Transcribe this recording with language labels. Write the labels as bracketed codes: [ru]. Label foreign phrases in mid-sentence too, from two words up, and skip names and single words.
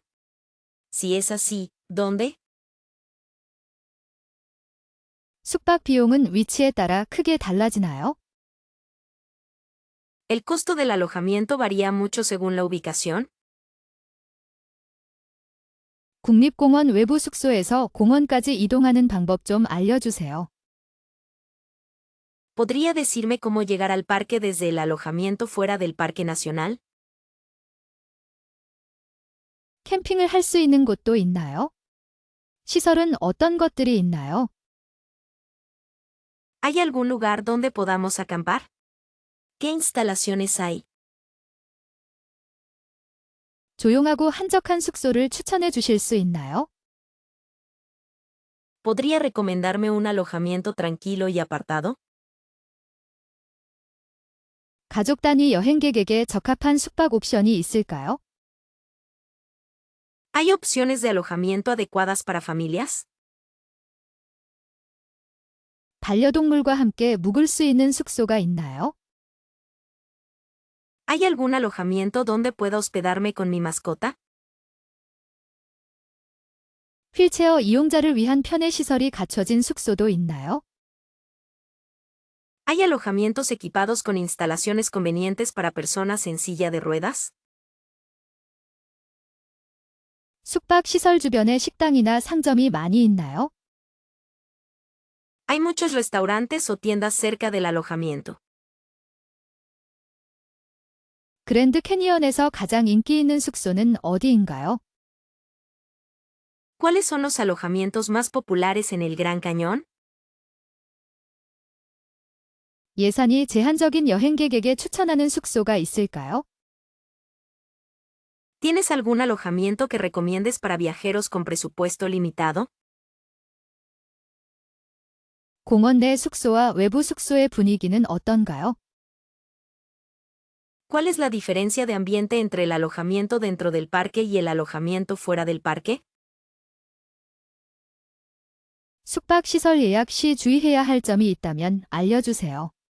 [es] Si es así, ¿dónde? [ko] 숙박 비용은 위치에 따라 크게 달라지나요? [es] ¿El costo del alojamiento varía mucho según la ubicación? [ko] 국립공원 외부 숙소에서 공원까지 이동하는 방법 좀 알려주세요. [es] ¿Podría decirme cómo llegar al parque desde el alojamiento fuera del Parque Nacional? [ko] 캠핑을 할 수 있는 곳도 있나요? 시설은 어떤 것들이 있나요? [es] ¿Hay algún lugar donde podamos acampar? ¿Qué instalaciones hay? [ko] 조용하고 한적한 숙소를 추천해 주실 수 있나요? [es] ¿Podría recomendarme un alojamiento tranquilo y apartado? [ko] 가족 단위 여행객에게 적합한 숙박 옵션이 있을까요? [es] ¿Hay opciones de alojamiento adecuadas para familias? [ko] 반려동물과 함께 묵을 수 있는 숙소가 있나요? [es] ¿Hay algún alojamiento donde pueda hospedarme con mi mascota? [ko] 휠체어 이용자를 위한 편의 시설이 갖춰진 숙소도 있나요? [es] ¿Hay alojamientos equipados con instalaciones convenientes para personas en silla de ruedas? [ko] 숙박 시설 주변에 식당이나 상점이 많이 있나요? [es] Hay muchos restaurantes o tiendas cerca del alojamiento. [ko] 그랜드 캐니언에서 가장 인기 있는 숙소는 어디인가요? [es] ¿Cuáles son los alojamientos más populares en el Gran Cañón? [ko] 예산이 제한적인 여행객에게 추천하는 숙소가 있을까요? [es] ¿Tienes algún alojamiento que recomiendes para viajeros con presupuesto limitado? [ko] 공원 내 숙소와 외부 숙소의 분위기는 어떤가요? [es] ¿Cuál es la diferencia de ambiente entre el alojamiento dentro del parque y el alojamiento fuera del parque? [ko] 숙박 시설 예약 시 주의해야 할 점이 있다면 알려주세요.